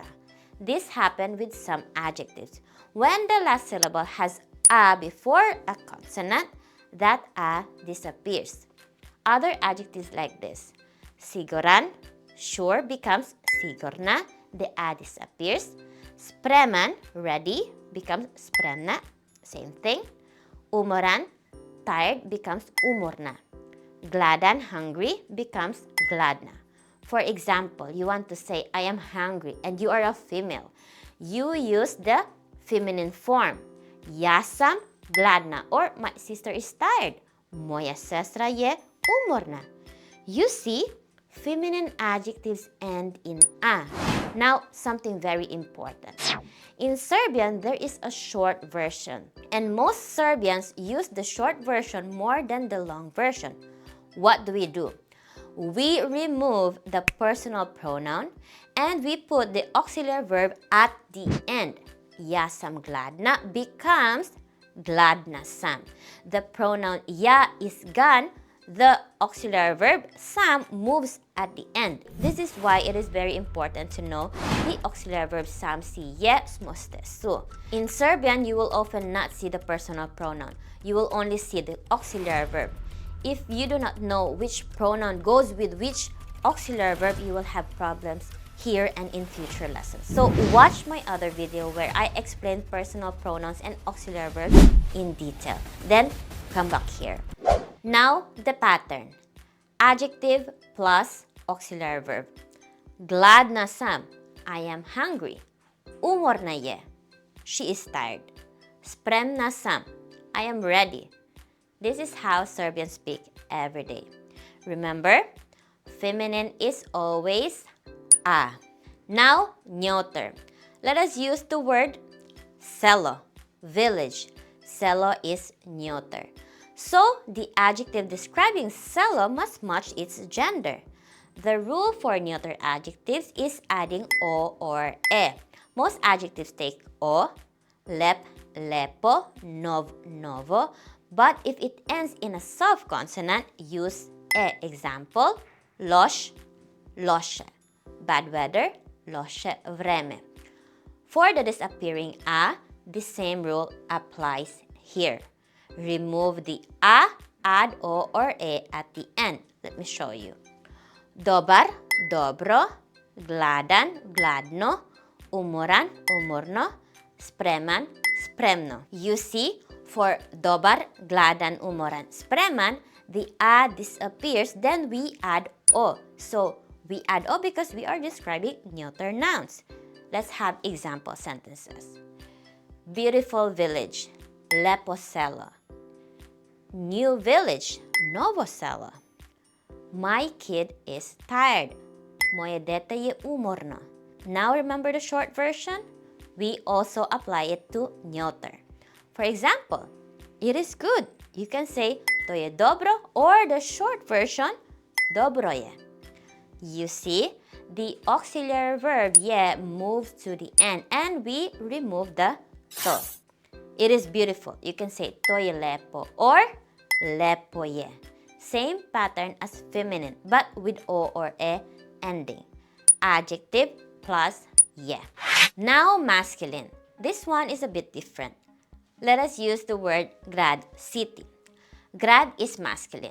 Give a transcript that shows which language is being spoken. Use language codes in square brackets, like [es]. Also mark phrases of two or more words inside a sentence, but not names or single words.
[en] This happens with some adjectives. When the last syllable has a before a consonant, that a disappears. Other adjectives like this. Siguran, sure becomes sigurna, the a disappears. Spreman, ready, becomes spremna, same thing. Umoran, tired, becomes umorna. Gladan, hungry, becomes gladna. For example, you want to say, I am hungry, and you are a female. You use the feminine form. [sr] Ja sam gladna, [en] or my sister is tired. [sr] Moja sestra je umorna. [en] You see, feminine adjectives end in a. Now, something very important. In Serbian, there is a short version, and most Serbians use the short version more than the long version. What do? We remove the personal pronoun and we put the auxiliary verb at the end. [sr] Ja sam gladna becomes gladna sam. [en] The pronoun ja is gone. The auxiliary verb sam moves at the end. This is why it is very important to know the auxiliary verb [sr] sam si je smoste su. [en] In Serbian, you will often not see the personal pronoun. You will only see the auxiliary verb. If you do not know which pronoun goes with which auxiliary verb, you will have problems here and in future lessons. So watch my other video where I explain personal pronouns and auxiliary verbs in detail. Then come back here. Now the pattern. Adjective plus auxiliary verb. [sr] Gladna sam, [en] I am hungry. [sr] Umorna je, [en] she is tired. [sr] Spremna sam, [en] I am ready. This is how Serbians speak every day. Remember, feminine is always a. Now, neuter. Let us use the word selo, village. Selo is neuter. So, the adjective describing selo must match its gender. The rule for neuter adjectives is adding o or e. Most adjectives take o, [sr] lep, lepo, nov, novo. [en] But if it ends in a soft consonant, use e. Example, [sr] loš, loše. [en] Bad weather, [sr] loše vreme. [en] For the disappearing a, the same rule applies here. Remove the a, add o or e at the end. Let me show you. [sr] Dobar, dobro, gladan, gladno, umoran, umorno, spreman, spremno. [en] You see, for [sr] dobar, gladan, umoran, spreman, [en] the a disappears, then we add o. So, we add o because we are describing neuter nouns. Let's have example sentences. Beautiful village, [sr] lepo selo. [en] New village, [sr] novo selo. [en] My kid is tired. [sr] Moje dete je umorno. [en] Now remember the short version? We also apply it to neuter. For example, it is good. You can say [sr] to je dobro, [en] or the short version, [sr] dobro je. [en] You see, the auxiliary verb je moves to the end and we remove the to. It is beautiful. You can say [sr] to je lepo [en] or [sr] lepo je. [en] Same pattern as feminine but with o or e ending. Adjective plus je. Now masculine. This one is a bit different. Let us use the word grad, city. Grad is masculine.